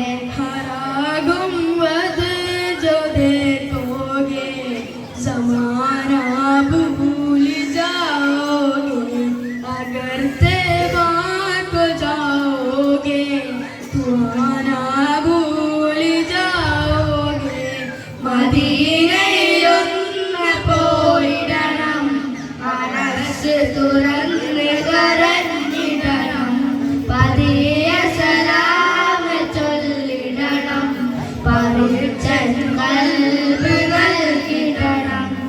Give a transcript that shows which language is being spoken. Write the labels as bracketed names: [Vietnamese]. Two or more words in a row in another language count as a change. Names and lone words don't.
[Hindi] ज़माना भूल जाओगे, अगर तैबा को जाओगे दुआना भूल जाओगे. [Malayalam] മദീനയിലൊന്ന് പോയിടണം, മനസ്സ് തുറന്ന് കരഞ്ഞിടണം, പതിയ സലാം ചൊല്ലിടണം, പരിചൻ കൽബ് നൽകിടണം.